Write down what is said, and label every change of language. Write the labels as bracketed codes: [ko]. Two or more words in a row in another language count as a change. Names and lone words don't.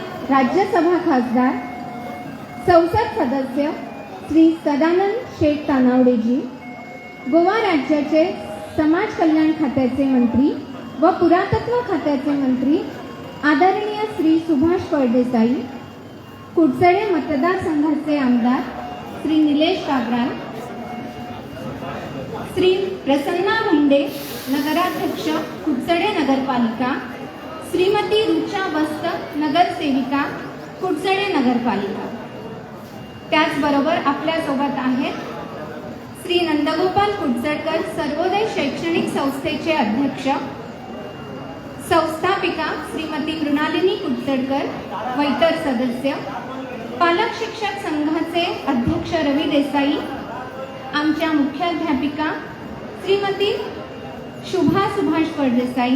[mr] राज्यसभा खासदार, संसद सदस्य श्री सदानंद शेठ तानावडेजी, गोवा राज्याचे समाज कल्याण खात्याचे मंत्री व पुरातत्व खात्याचे मंत्री आदरणीय श्री सुभाष फळदेसाई, कुडचडे मतदारसंघाचे आमदार श्री निलेश काब्राल, श्री प्रसन्ना मुंडे नगराध्यक्ष कुडचडे नगरपालिका, श्रीमती रुचा वस्त नगरसेविका कुडचडे नगरपालिका. त्याचबरोबर आपल्यासोबत आहेत श्री नंदगोपाल कुडचडकर सर्वोदय शैक्षणिक संस्थेचे अध्यक्ष, संस्थापिका श्रीमती मृणालिनी कुडचडकर व इतर सदस्य, पालक शिक्षक संघाचे अध्यक्ष रवी देसाई, आमच्या मुख्याध्यापिका श्रीमती शुभा सुभाष फळदेसाई.